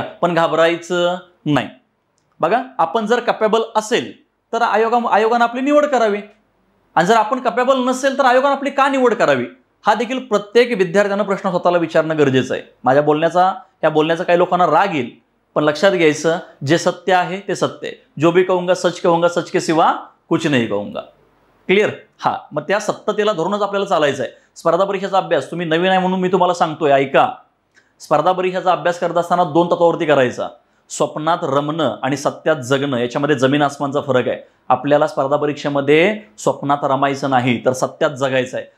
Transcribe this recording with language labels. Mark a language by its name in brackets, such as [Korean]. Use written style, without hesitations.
[Marathi] पण घाबरायचं नाही. बघा आपण जर कॅपेबल असेल तर आयोगाने आपली निवड करावी, आणि जर आपण कॅपेबल नसेल तर आयोगाने आपली का निवड करावी हा देखील प्रत्येक विद्यार्थ्यानं प्रश्न स्वतःला विचारणं गरजेचं आहे. माझ्या बोलण्याचा काही लोकांना राग येईल, पण लक्षात घ्यायचं जे सत्य आहे ते सत्य आहे. [Hindi] जो भी कहूंगा सच के सिवा कुछ नहीं कहूंगा. [English] Clear? [Marathi] हा मग त्या सत्यतेला धरूनच आपल्याला चालायचं आहे. स्पर्धा परीक्षेचा अभ्यास तुम्ही नवीन आहे म्हणून मी तुम्हाला सांगतोय, ऐका. स्पर्धा परीक्षेचा अभ्यास करत असताना 2 तत्वावरती करायचा. स्वप्नात रमणं आणि सत्यात जगणं याच्यामध्ये जमीन आसमानचा फरक आहे. आपल्याला स्पर्धा परीक्षेमध्ये स्वप्नात रमायचं नाही तर सत्यात जगायचं आहे.